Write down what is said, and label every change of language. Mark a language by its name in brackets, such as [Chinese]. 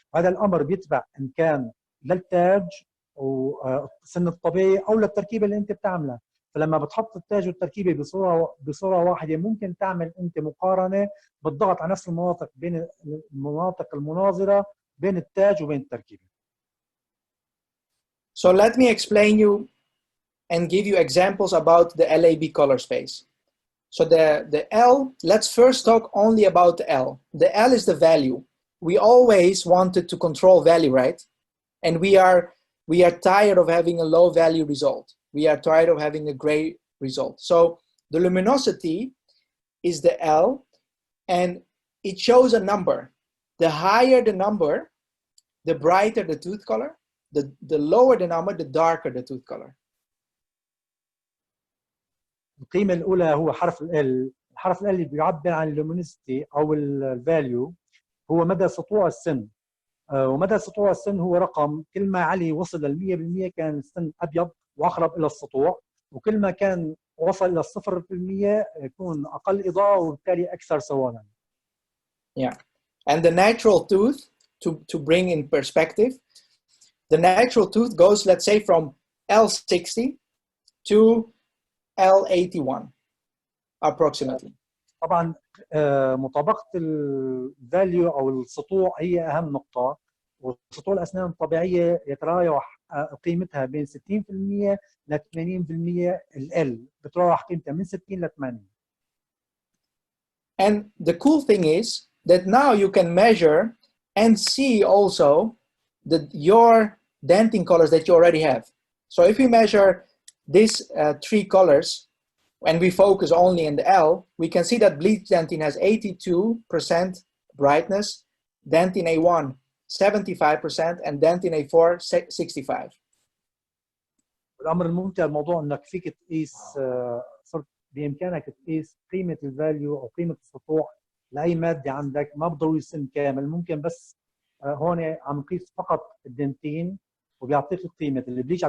[Arabic] هذا الأمر بيتبع إن كان للتاج والسن الطبيعي أو للتركيبة اللي أنت بتعملها. فلما بتحط التاج والتركيبة بصورة واحدة ممكن تعمل أنت مقارنة بالضغط على نفس المناطق بين المناطق المناظرة بين التاج وبين التركيبة. [English] So let me explain you and give you examples about the LAB color space. So the L, let's first talk only about the L. The L is the value. We always wanted to control value, right? And we are tired of having a low value result. We are tired of having a gray result. So the luminosity is the L, and it shows a number. The higher the number, the brighter the tooth color. The lower the number, the darker the tooth color. [Arabic] القيمة الأولى هو حرف ال. الحرف ال اللي بيعبر عن اللومينيستي أو الفاليو هو مدى سطوع السن. ومدى سطوع السن هو رقم. كل ما علي وصل لل100% كان السن أبيض وأقرب إلى السطوع، وكل ما كان وصل إلى 0% يكون أقل إضاءة وبالتالي أكثر سوادا. [English] Yeah, and the natural tooth, to bring in perspective, the natural tooth goes, let's say, from L60 to L81 approximately. [Arabic] طبعا مطابقة الفاليو أو السطوع هي أهم نقطة، وسطوع الأسنان الطبيعية يتراوح قيمتها بين 60% ل 80%. ال بتراوح قيمتها من 60 ل 80. [English] And the cool thing is that now you can measure and see also your dentin colors that you already have. So if we measure these 3 colors and we focus only in the L, we can see that bleach dentin has 82% brightness, dentin A1 75%, and dentin A4 65%. [Arabic] الامر الممتع الموضوع انك فيك تقيس صرت بامكانك تقيس قيمه الفاليو او قيمه السطوع لاي ماده عندك، ما بضروري السن كامل، ممكن بس هون عم نقيس فقط الدنتين وبيعطيك قيمه البليش.